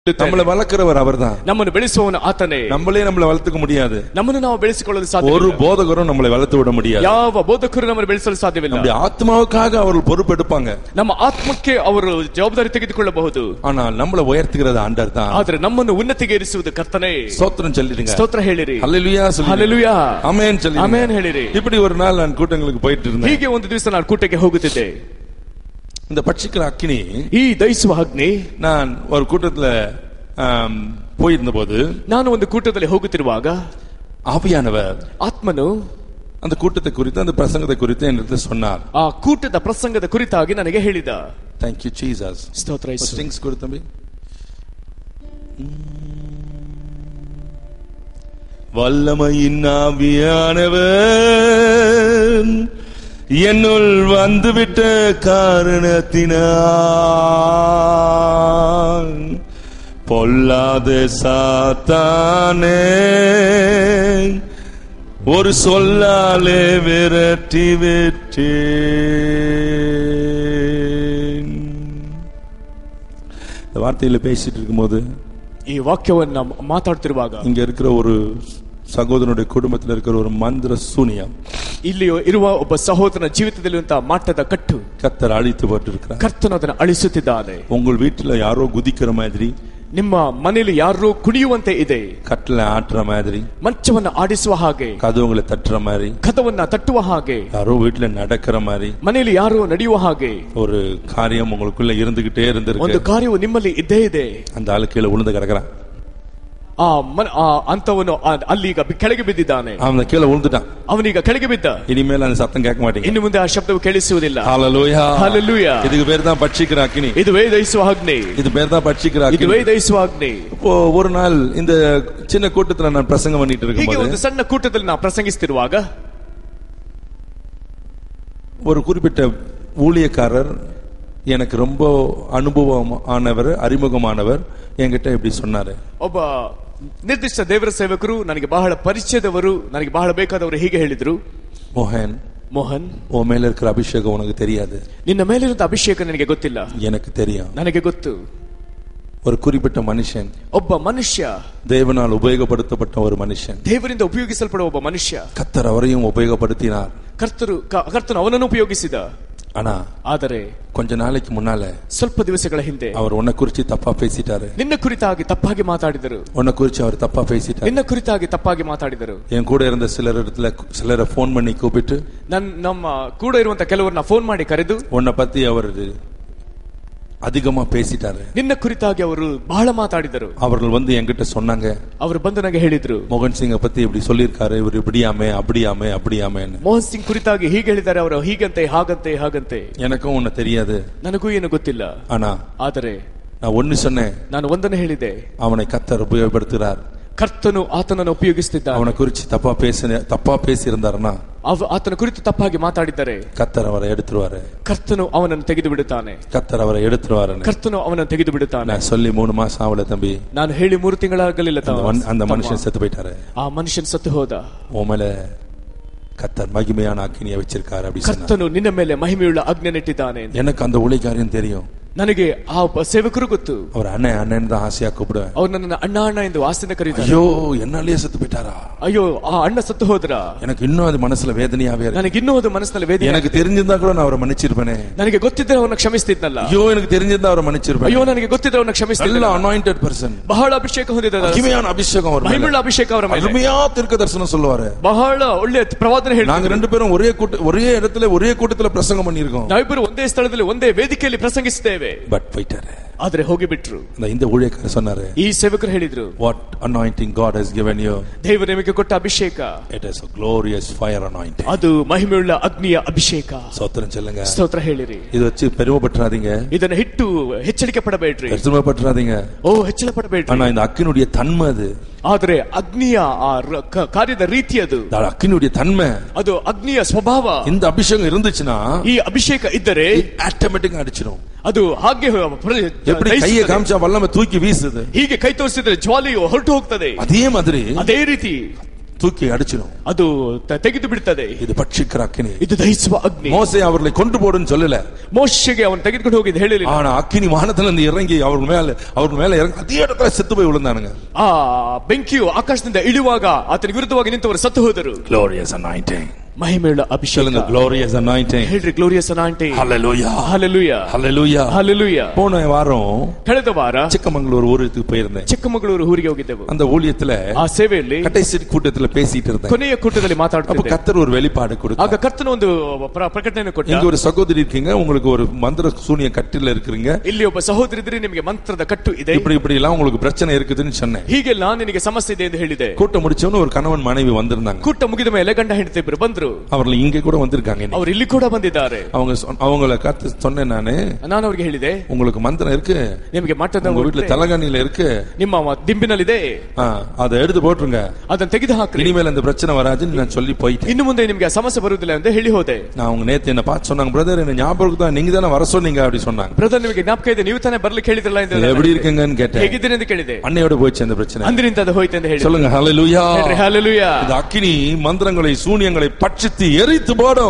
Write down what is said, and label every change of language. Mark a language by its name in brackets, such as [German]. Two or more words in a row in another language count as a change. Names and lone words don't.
[Tamil] நம்மளை வளர்க்கிறவர் அவர்தான். [Kannada] ನಮ್ಮನ್ನು ಬೆಳೆಸುವವನು ಆತನೇ. [Tamil] நம்மளே நம்மளை வளர்த்துக்க முடியாது. [Kannada] ನಮ್ಮನ್ನು ನಾವು ಬೆಳೆಸಿಕೊಳ್ಳಲು ಸಾಧ್ಯವಿಲ್ಲ. [Tamil] ஒரு போதகரும் நம்மளை வளர்த்து விட முடியாது. [Kannada] ಯಾವ ಬೋಧಕರು ನಮ್ಮನ್ನು ಬೆಳೆಸಲು ಸಾಧ್ಯವಿಲ್ಲ. [Tamil] நம்முடைய ஆத்மாவுக்காக அவர்கள் பொறுப்பெடுப்பாங்க. [Kannada] ನಮ್ಮ ಆತ್ಮಕ್ಕೆ ಅವರು ಜವಾಬ್ದಾರಿ ತೆಗೆದುಕೊಳ್ಳಬಹುದು. [Tamil] ஆனால் நம்மளை உயர்த்துகிறது ஆண்டவர் தான். [Kannada] ಆದರೆ ನಮ್ಮನ್ನು ಉನ್ನತಿಗೆ ಏರಿಸುವುದು ಕರ್ತನೇ. [Tamil] ஸ்தோத்திரம் சொல்லிடுங்க. [Kannada] ಸ್ತೋತ್ರ ಹೇಳಿರಿ. [Tamil] ஹல்லேலூயா சொல்லுங்க. [Kannada] ஹல்லேலூயா. [Tamil] ஆமென் சொல்லுங்க. [Kannada] ಆಮೆನ್ ಹೇಳಿರಿ. [Tamil] இப்படி ஒரு நாள் நான் கூட்டங்களுக்கு போயிட்டு இருந்தேன். [Kannada] ಹೀಗೆ ಒಂದು ದಿವಸ ನಾನು ಕೂಟಕ್ಕೆ ಹೋಗುತ್ತಿದ್ದೆ. [Tamil] இந்த பட்சிக்கிற அக்கினி, [Kannada] ಈ ದಹಿಸುವ ಅಗ್ನಿ, [Tamil] நான் ஒரு கூட்டத்துல போயிருந்த போது, [Kannada] ನಾನು ಒಂದು ಕೂಟದಲ್ಲಿ ಹೋಗುತ್ತಿರುವಾಗ [Tamil] ஆவியானவர் [Kannada] ಆತ್ಮನು [Tamil] அந்த கூட்டத்தை குறித்து அந்த பிரசங்கத்தை குறித்து என்னிடத்துல சொன்னார். [Kannada] ಆ ಕೂಟದ ಪ್ರಸಂಗದ ಕುರಿತಾಗಿ ನನಗೆ ಹೇಳಿದ. [English] Thank you Jesus. [Kannada] ಸ್ತೋತ್ರ ಯೇಸು. [Tamil] ಸ್ಟಿಂಗ್ಸ್ கொடுத்தம்பி. வல்லமையின் ஆவியானவர் என்னுள் வந்துவிட்ட காரணத்தினால் பொல்லாத சாத்தானே ஒரு சொல்லாலே விரட்டி விட்டேன். இந்த வார்த்தையில பேசிட்டு இருக்கும்போது, [Kannada] ಈ ವಾಕ್ಯವನ್ನು ಮಾತಾಡ್ತಿರುವಾಗ, [Tamil] இங்க இருக்கிற ஒரு சகோதரனுடைய குடும்பத்தில் இருக்கிற ஒரு மந்திர சூனியம், [Kannada] ಇಲ್ಲಿ ಇರುವ ಒಬ್ಬ ಸಹೋದರನ ಜೀವಿತದಲ್ಲಿರುವಂತಹ ಮಾಟದ ಕಟ್ಟು [Tamil] கர்த்தர் அழித்து போட்டிருக்கிறார். [Kannada] ಕರ್ತನು ಅದನ್ನು ಅಳಿಸುತ್ತಿದ್ದಾನೆ. [Tamil] உங்கள் வீட்டுல யாரோ குதிக்கிற மாதிரி, [Kannada] ನಿಮ್ಮ ಮನೆಯಲ್ಲಿ ಯಾರೋ ಕುಣಿಯುವಂತೆ ಇದೆ, [Tamil] கட்டளை ஆட்டுற மாதிரி, [Kannada] ಮಂಚವನ್ನು ಆಡಿಸುವ ಹಾಗೆ, [Tamil] கதவுங்களை தட்டுற மாதிரி, [Kannada] ಕದವನ್ನ ತಟ್ಟುವ ಹಾಗೆ, [Tamil] யாரோ வீட்டுல நடக்கிற மாதிரி [Kannada] ಮನೆಯಲ್ಲಿ ಯಾರೋ ನಡೆಯುವ ಹಾಗೆ [Tamil] ஒரு காரியம் உங்களுக்குள்ள இருந்துகிட்டே இருந்திருக்கு. [Kannada] ಒಂದು ಕಾರ್ಯವು ನಿಮ್ಮಲ್ಲಿ ಇದ್ದೇ ಇದೆ. [Tamil] அந்த ஆளு கீழே விழுந்து கிடக்குறான். [Kannada] ಅಂತವನು ಅಲ್ಲಿಗ ಕೆಳಗೆ ಬಿದ್ದಿದ್ದಾನೆ. [Tamil] அவன் கீழே விழுந்துட்டான். [Kannada] ಅವನೀಗ ಕೆಳಗೆ ಬಿದ್ದ. [Tamil] இனிமேல் அந்த சத்தம் கேட்க மாட்டீங்க. [Kannada] ಇನ್ನು ಮುಂದೆ ಆ ಶಬ್ದವು ಕೇಳಿಸುವುದಿಲ್ಲ. [Tamil] ஹல்லேலூயா. [Kannada] ஹல்லேலூயா. [Tamil] இதுக்கு பேர் தான் பட்சிக்கிற அக்கினி. [Kannada] ಇದುವೇ ದಹಿಸುವ ಅಗ್ನಿ. [Tamil] இது பேர் தான் பட்சிக்கிற அக்கினி. [Kannada] ಇದುವೇ ದಹಿಸುವ ಅಗ್ನಿ. [Tamil] இப்போ ஒரு நாள் இந்த சின்ன கூட்டத்துல நான் பிரசங்கம் பண்ணிட்டு [Kannada] ಹೀಗೆ [Tamil] இருக்கும்போது, [Kannada] ಒಂದು ಸಣ್ಣ ಕೂಟದಲ್ಲಿ ನಾವು ಪ್ರಸಂಗಿಸುತ್ತಿರುವಾಗ [Tamil] ஒரு குறிப்பிட்ட ஊழியக்காரர், எனக்கு ரொம்ப அனுபவமானவர், அறிமுகமானவர், என்கிட்ட இப்படி சொன்னாரு. [Kannada] ಒಬ್ಬ ನಿರ್ದಿಷ್ಟ ದೇವರ ಸೇವಕರು, ನನಗೆ ಬಹಳ ಪರಿಚಯದವರು, ನನಗೆ ಬಹಳ ಬೇಕಾದವರು ಹೀಗೆ ಹೇಳಿದ್ರು, [Tamil] மோகன், உன் மேல இருக்கிற அபிஷேகம் உனக்கு தெரியாது. [Kannada] ನಿನ್ನ ಮೇಲಿರುವಂತ ಅಭಿಷೇಕ ನನಗೆ ಗೊತ್ತಿಲ್ಲ. [Tamil] எனக்கு தெரியும். [Kannada] ನನಗೆ ಗೊತ್ತು. [Tamil] ஒரு குறிப்பிட்ட மனுஷன், [Kannada] ಒಬ್ಬ ಮನುಷ್ಯ, [Tamil] தேவனால் உபயோகப்படுத்தப்பட்ட ஒரு மனுஷன், [Kannada] ದೇವರಿಂದ ಉಪಯೋಗಿಸಲ್ಪಡುವ ಒಬ್ಬ ಮನುಷ್ಯ, [Tamil] கர்த்தர் அவரையும் உபயோகப்படுத்தினார். [Kannada] ಕರ್ತನು ಅವನನ್ನು ಉಪಯೋಗಿಸಿದ. ಆದರೆ [Tamil] கொஞ்ச நாளைக்கு முன்னால, [Kannada] ಸ್ವಲ್ಪ ದಿವಸಗಳ ಹಿಂದೆ, [Tamil] அவர் உன்னை குறிச்சு தப்பா பேசிட்டாரு. [Kannada] ನಿನ್ನ ಕುರಿತಾಗಿ ತಪ್ಪಾಗಿ ಮಾತಾಡಿದರು. [Tamil] உன்னை குறிச்சு அவர் தப்பா பேசிட்டாரு. [Kannada] ನಿನ್ನ ಕುರಿತಾಗಿ ತಪ್ಪಾಗಿ ಮಾತಾಡಿದರು. [Tamil] என் கூட இருந்த சிலரை போன் பண்ணி கூப்பிட்டு, [Kannada] ನಮ್ಮ ಕೂಡ ಇರುವಂತ ಕೆಲವರನ್ನ ಫೋನ್ ಮಾಡಿ ಕರೆದು, [Tamil] உன்னை பத்தி அவர் அதிகமா பேசிட்டாரு. [Kannada] ನಿನ್ನ ಕುರಿತಾಗಿ ಅವರು ಬಹಳ ಮಾತಾಡಿದರು. [Tamil] அவர்கள் வந்து என்கிட்ட சொன்னாங்க, [Kannada] ಅವರು ಬಂದು ನನಗೆ ಹೇಳಿದ್ರು, [Tamil] மோகன் சிங்க பத்தி இப்படி சொல்லிருக்காரு, இவர் இப்படியாமே அப்படியாமே அப்படியாமே. [Kannada] ಮೋಹನ್ ಸಿಂಗ್ ಕುರಿತಾಗಿ ಹೀಗೆ ಹೇಳಿದ್ದಾರೆ, ಅವರು ಹೀಗಂತೆ ಹಾಗಂತೆ ಹಾಗಂತೆ. [Tamil] எனக்கும் ஒண்ணு தெரியாது, [Kannada] ನನಗೂ ಏನು ಗೊತ್ತಿಲ್ಲ. ಆದರೆ [Tamil] நான் ஒன்னு சொன்னேன், [Kannada] ನಾನು ಒಂದನ್ನು ಹೇಳಿದೆ, [Tamil] அவனை கர்த்தர் உபயோகப்படுத்துறார். [Kannada] ಕರ್ತನು ಆತನನ್ನು ಉಪಯೋಗಿಸುತ್ತಿದ್ದಾನೆ. [Tamil] அவனை குறிச்சு தப்பா பேசி இருந்தாருன்னா, [Kannada] ಆತನ ಕುರಿತು ತಪ್ಪಾಗಿ ಮಾತಾಡಿದ್ದಾರೆ, [Tamil] கர்த்தர் அவரை எடுத்துருவாரு. [Kannada] ಕರ್ತನು ಅವನನ್ನು ತೆಗೆದು ಬಿಡುತ್ತಾನೆ. [Tamil] கர்த்தர் அவரை எடுத்துருவாரு. [Kannada] ಕರ್ತನು ಅವನನ್ನು ತೆಗೆದು ಬಿಡುತ್ತಾನೆ. [Tamil] நான் சொல்லி 3 மாசம் ஆகல தம்பி, [Kannada] ನಾನು ಹೇಳಿ 3 ತಿಂಗಳಾಗಲಿಲ್ಲ. [Tamil] அந்த மனுஷன் செத்து போயிட்டாரு. [Kannada] ಆ ಮನುಷ್ಯನ್ ಸತ್ತು ಹೋದ. [Tamil] உன் மேல கர்த்தர் மகிமையான அக்கினியை வச்சிருக்காரு அப்படி சொன்னார். [Kannada] ಕರ್ತನು ನಿನ್ನ ಮೇಲೆ ಮಹಿಮೆಯುಳ್ಳ ಅಗ್ನಿ ನೆಟ್ಟಿದ್ದಾನೆ. [Tamil] எனக்கு அந்த ஊழியக்காரன் தெரியும். [Kannada] ನನಗೆ ಆ ಸೇವಕರು ಗೊತ್ತು. [Tamil] அவர் அண்ணன் தான் ஆசையா கூப்பிடுவேன். [Kannada] ಅವ್ರು ನನ್ನ ಅಣ್ಣ ಅಣ್ಣ ಎಂದು ಆಸೆನ ಕರೀತಾರೆ. [Tamil] ஐயோ, என்னாலேயே செத்து போயிட்டாரா? [Kannada] ಅಯ್ಯೋ, ಆ ಅಣ್ಣ ಸತ್ತು ಹೋದ್ರ? [Tamil] எனக்கு இன்னும் அது மனசுல வேதனையாவே இருக்கு. [Kannada] ನನಗೆ ಇನ್ನೂ ಅದು ಮನಸ್ಸಿನಲ್ಲಿ ವೇದನೆ. [Tamil] எனக்கு தெரிஞ்சிருந்தா கூட நான் அவரை மன்னிச்சிருப்பேனே. [Kannada] ನನಗೆ ಗೊತ್ತಿದ್ರೆ ಅವರನ್ನ ಕ್ಷಮಿಸ್ತಿದ್ನಲ್ಲ. [Tamil] ஐயோ, எனக்கு தெரிஞ்சிருந்தா அவரை மன்னிச்சிருப்பேன். [Kannada] ಅಯ್ಯೋ, ನನಗೆ ಗೊತ್ತಿದ್ರೆ ಅವರನ್ನ ಕ್ಷಮಿಸ್ತಿದ್ನಲ್ಲ. [English] நல்ல anointed person, [Kannada] ಬಹಳ ಅಭಿಷೇಕ ಹೊಂದಿದ, [Tamil] மகிமையான அபிஷேகம் [Kannada] ಅವರ ಮೇಲೆ, ಮಹಿಮೆಯುಳ್ಳ ಅಭಿಷೇಕ ಅವರ ಮೇಲೆ, [Tamil] ಅರುமையா தீர்க்கதரிசனம் சொல்லுவாரு. [Kannada] ಬಹಳ ಒಳ್ಳೆ ಪ್ರವಾದನೆ ಹೇಳ್ತಾರೆ. [Tamil] நாங்க ரெண்டு பேரும் ஒரே இடத்துல ஒரே கூட்டத்துல பிரசங்கம் பண்ணியிருக்கோம். [Kannada] ನಾವಿಬ್ಬರು ಒಂದೇ ಸ್ಥಳದಲ್ಲಿ ಒಂದೇ ವೇದಿಕೆಯಲ್ಲಿ ಪ್ರಸಂಗಿಸಿದ್ದೇವೆ. [Tamil] பட் போயிட்டாரு. [Kannada] ಆದ್ರೆ ಹೋಗಿಬಿಟ್ರು. [Tamil] இந்த ஊழியக்கார சொன்னாரு, [Kannada] ಈ ಸೇವಕರು ಹೇಳಿದ್ರು, [English] what anointing God has given you, [Kannada] ದೇವರು ನಿಮಗೆ ಕೊಟ್ಟ ಅಭಿಷೇಕ, [English] it is a glorious fire anointing, [Kannada] ಅದು ಮಹಿಮೆಯುಳ್ಳ ಅಗ್ನಿಯ ಅಭಿಷೇಕ. [Tamil] ಸ್ತೋತ್ರ சொல்லுங்க. [Kannada] ಸ್ತೋತ್ರ ಹೇಳಿರಿ. [Tamil] இது வச்சு பெருமைப்படாதீங்க, [Kannada] ಇದನ್ನ ಹಿಟ್ಟು ಹೆಚ್ಚಳಿಕೆ ಪಡಬೇಡ್ರಿ, [Tamil] பெருமைப்படாதீங்க. [Kannada] ಹೆಚ್ಚಳ ಪಡಬೇಡ್ರಿ. [Tamil] ஆனா இந்த அக்கினுடைய தன்மை அது. [Kannada] ಆದ್ರೆ ಅಗ್ನಿಯ ಕಾರ್ಯದ ರೀತಿ ಅದು, ಅಗ್ನಿಯ ತನ್ಮೆ, ಅದು ಅಗ್ನಿಯ ಸ್ವಭಾವ. [Tamil] இந்த அபிஷேகம் இருந்துச்சுன்னா, [Kannada] ಈ ಅಭಿಷೇಕ ಇದ್ದರೆ [Tamil] ಆಟೋಮ್ಯಾಟಿಕ್ ಅಡಿச்சிடும். [Kannada] ಅದು ಹಾಗೆ [Tamil] எப்படி கையை காமிச்சா வல்லமை தூக்கி வீசுது, [Kannada] ಹೀಗೆ ಕೈ ತೋರಿಸಿದ್ರೆ ಜ್ವಾಲೆಯು ಹೊರಟು ಹೋಗ್ತದೆ. [Tamil] அதே மாதிரி [Kannada] ಅದೇ ರೀತಿ [Tamil] தூக்கி அடிச்சிடும், [Kannada] ಅದು ತೆಗೆದು ಬಿಡುತ್ತದೆ. [Tamil] இது பட்சிக்கிற அக்கினி, [Kannada] ಇದು ದಹಿಸುವ ಅಗ್ನಿ. [Tamil] மோசே அவர்களை கொண்டு போடுன்னு சொல்லல, [Kannada] ಮೋಶೆಗೆ ಅವನು ತೆಗೆದುಕೊಂಡು ಹೋಗಿದ್ದು ಹೇಳಿಲ್ಲ. [Tamil] ஆனா அக்கினி வானத்திலிருந்து இறங்கி அவர் மேல இறங்கி அதே இடத்துல செத்து போய் விழுந்தானுங்க. [Kannada] ಆ ಬೆಂಕಿಯು ಆಕಾಶದಿಂದ ಇಳಿಯುವಾಗ ಆತನಿಗೆ ವಿರುದ್ಧವಾಗಿ ನಿಂತವರು ಸತ್ತು ಹೋದರು. [English] Glorious anointing. [Kannada] ಮಹಿಮೆಯುಳ್ಳ ಅಭಿಷೇಕ. [English] Glorious anointing. [Kannada] ಹೇಳ್ರಿ [English] glorious anointing. Hallelujah. Hallelujah. Hallelujah. Hallelujah. [Tamil] போன வாரம் [Kannada] ಕಳೆದ ವಾರ [Tamil] ಚಿಕ್ಕಮಗಳೂರು ಊರಿಗೆ போயிருந்தேன். [Kannada] ಚಿಕ್ಕಮಗಳೂರು ಊರಿಗೆ ಹೋಗಿದ್ದೆವು. [Tamil] அந்த ஊழியத்துல [Kannada] ಆ ಸೇವೆಯಲ್ಲಿ [Tamil] கடைசி கூட்டத்துல பேசிட்டு இருந்தேன். [Kannada] ಕೊನೆಯ ಕೂಟದಲ್ಲಿ ಮಾತಾಡ್ತಿದ್ದೆ. [Tamil] அப்ப கர்த்தர் ஒரு வெளிப்பாடு கொடுத்தார். [Kannada] ಆಗ ಕರ್ತನ ಒಂದು ಪ್ರಕಟಣೆಯನ್ನು ಕೊಟ್ಟ. [Tamil] இங்க ஒரு சகோதரி இருக்கீங்க, உங்களுக்கு ஒரு மந்திர சூனிய கட்டில இருக்கீங்க. [Kannada] ಇಲ್ಲಿ ಒಬ್ಬ ಸಹೋದರಿ ಇದ್ರೆ ನಿಮಗೆ ಮಂತ್ರದ ಕಟ್ಟು ಇದೆ. [Tamil] இப்படி எல்லாம் உங்களுக்கு பிரச்சனை இருக்குதுன்னு சொன்னேன். [Kannada] ಹೀಗೆಲ್ಲ ನಿನಗೆ ಸಮಸ್ಯೆ ಇದೆ ಎಂದು ಹೇಳಿದೆ. [Tamil] கூட்டம் முடிச்சவன ஒரு கணவன் மனைவி வந்திருந்தாங்க. [Kannada] ಕೂಟ ಮುಗಿದ ಮೇಲೆ ಗಂಡ ಹೆಂಡತಿ ಇಬ್ಬರು ಬಂದ್ರು. [Tamil] அவர்கள் இங்க கூட வந்திருக்காங்க. [Kannada] ಅವರು ಇಲ್ಲಿ ಕೂಡ ಬಂದಿದ್ದಾರೆ. [Tamil] அவங்கள கத்து சொன்னேன் [Kannada] ನಾನು ಅವರಿಗೆ ಹೇಳಿದೆ, [Tamil] உங்களுக்கு மந்திரம் இருக்கு, [Kannada] ನಿಮಗೆ ಮಾಟದ [Tamil] உங்க வீட்ல தலகாணில இருக்கு, [Kannada] ನಿಮ್ಮ ದಿಂಬಿನಲ್ಲಿದೆ, [Tamil] அதை எடுத்து போட்டுருங்க, [Kannada] ಅದನ್ನ ತೆಗೆದು ಹಾಕ್ರಿ, [Tamil] இனிமேல் அந்த பிரச்சனை வராதுன்னு நான் சொல்லி போயிட்டேன். [Kannada] ಇನ್ನು ಮುಂದೆ ನಿಮಗೆ ಆ ಸಮಸ್ಯೆ ಬರುವುದಿಲ್ಲ ಎಂದು ಹೇಳಿ ಹೋದೆ. [Tamil] நான் அவங்க நேத்து என்ன பார்த்து சொன்னாங்க, பிரதர் என்ன ஞாபகம் தான், நீங்க தானே வர சொன்னீங்க அப்படி சொன்னாங்க. [Kannada] ಬ್ರದರ್ ನಿಮಗೆ ಜ್ಞಾಪಕ ಇದೆ, ನೀವು ತಾನೇ ಬರ್ಲಿಕ್ಕೆ ಹೇಳಿದ್ರಲ್ಲ ಎಂದು. [Tamil] எப்படி இருக்கீங்கன்னு கேட்டேன். [Kannada] ಹೇಗಿದ್ದೀರಿ ಎಂದು ಕೇಳಿದೆ. [Tamil] அன்னையோட போயிடுச்சு அந்த பிரச்சனை, [Kannada] ಅಂದಿನಿಂದ ಅದು ಹೋಯ್ತು ಎಂದು ಹೇಳಿ. [Tamil] சொல்லுங்க ஹalleluya. [Kannada] ஹalleluya. [Tamil] இந்த அக்கினி மந்திரங்களை சூனியங்களை பட்சித்து எரித்து போடும்.